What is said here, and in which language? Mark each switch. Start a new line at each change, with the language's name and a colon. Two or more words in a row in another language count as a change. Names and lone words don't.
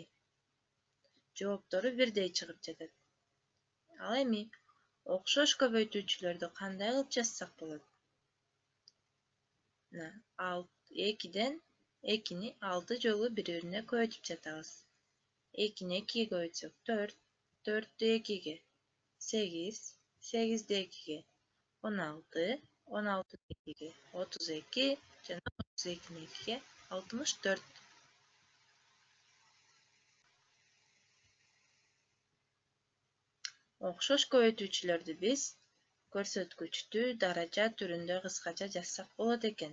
Kyrgyz: Жооптору бирдей чыгып жатат. Ал эми окшош көбөйтүүчүлөрдү кандай кылып жазсак болот? 2ден 2ни 6 жолу бири-бирине көбөйтүп жатабыз. 2ни 2ге көбөйтсөк 4, 4тү 2ге 8, 8ди 2ге 16, 16ды 2ге 32 жана 32'ni 2'ge 64. Окшош көбөйтүүчүлөрдү биз көрсөткүчтүү даража түрүндө кыскача жазсак болот экен.